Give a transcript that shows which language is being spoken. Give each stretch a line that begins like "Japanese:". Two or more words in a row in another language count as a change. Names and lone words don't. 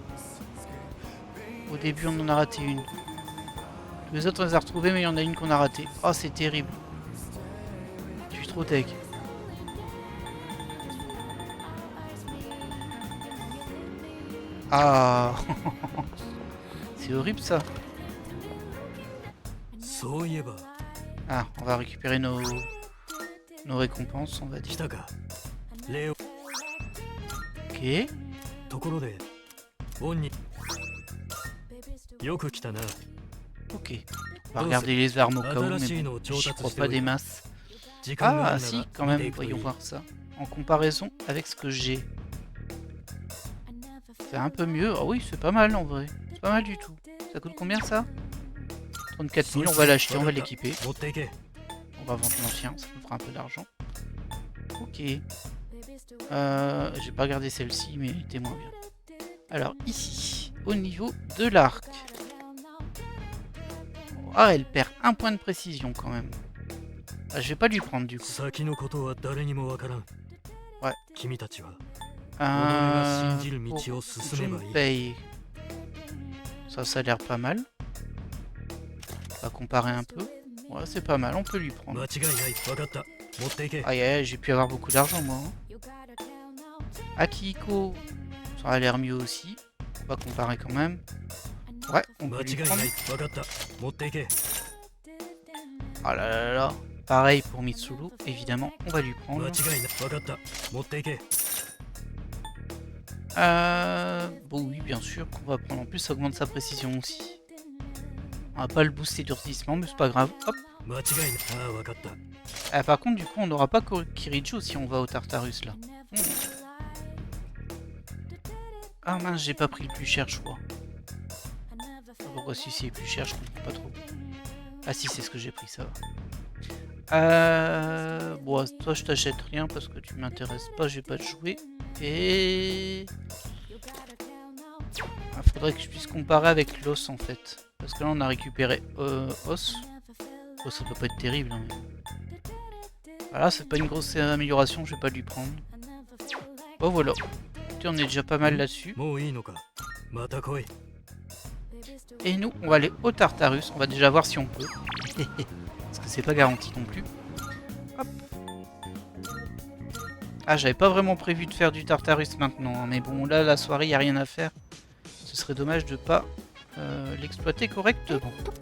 French: Au début, on en a raté une. Tous les autres, on les a retrouvés, mais il y en a une qu'on a ratée. Oh, c'est terrible. Je suis trop deg. Ah! C'est horrible ça.
Japanese: そういえば
French: Ah, on va récupérer nos récompenses, on va
Japanese: 来
French: dire.
Japanese: たかレオ
French: Ok.
Japanese: ところでオンによく来たな
French: Ok. On va regarder les armes au cas où, mais bon, j'y crois pas des masses.
Japanese: 時間があ
French: Ah,
Japanese: るな
French: si,
Japanese: ら
French: quand
Japanese: 見て
French: même,
Japanese: いくといい
French: voyons voir ça. En comparaison avec ce que j'ai. C'est un peu mieux. Ah oui, c'est pas mal en vrai. C'est pas mal du tout. Ça coûte combien ça? 34 000, on va l'acheter, on va l'équiper.
Japanese: 持っていけ
French: On va vendre l'ancien, ça nous fera un peu d'argent. Ok. J'ai pas regardé celle-ci, mais elle était moins bien. Alors ici, au niveau de l'arc. Ah, elle perd un point de précision quand même. Ah, je vais pas lui prendre du coup.
Japanese: 先のことは誰にもわからん
French: Ouais.
Japanese: 君たちは
French: Euh,
Japanese: 信じる道を進めばいい
French: Junpei. Ça a l'air pas mal. On va comparer un peu. Ouais, c'est pas mal, on peut lui
Japanese: 間
French: prendre.
Japanese: 違いない分かった持っていけ
French: Aïe aïe, j'ai pu avoir beaucoup d'argent moi. Hein. Akihiko, ça a l'air mieux aussi. On va comparer quand même. Ouais, on
Japanese: 間
French: peut lui
Japanese: 違いな
French: prendre.
Japanese: い分かった持っていけ
French: Ah là là là. Pareil pour Mitsuru, évidemment, on va lui
Japanese: 間
French: prendre.
Japanese: 違いない分かった持っていけ
French: Bon oui, bien sûr qu'on va prendre. En plus, ça augmente sa précision aussi. On va pas le booster d'urdissement, mais c'est pas grave. Hop.
Japanese: 間違いないああ分かった
French: Ah, par contre, du coup, on n'aura pas Kiriju si on va au Tartarus là. Ah mince, j'ai pas pris le plus cher, je crois. Pourquoi si c'est plus cher, je comprends pas trop. Ah si, c'est ce que j'ai pris, ça va. Bon, toi je t'achète rien parce que tu m'intéresses pas, je vais pas te jouer. Et... Ah, faudrait que je puisse comparer avec l'os en fait. Parce que là on a récupéré os. Oh, ça doit pas être terrible. Hein. Voilà, c'est pas une grosse amélioration, je vais pas lui prendre. Bon voilà. Écoutez, on est déjà pas mal là-dessus.
Japanese: もういいのかまた来い
French: Et nous, on va aller au Tartarus. On va déjà voir si on peut. Parce que c'est pas garanti non plus. Hop. Ah, j'avais pas vraiment prévu de faire du Tartarus maintenant. Hein, mais bon, là, la soirée, y a rien à faire. Ce serait dommage de pas l'exploiter correctement.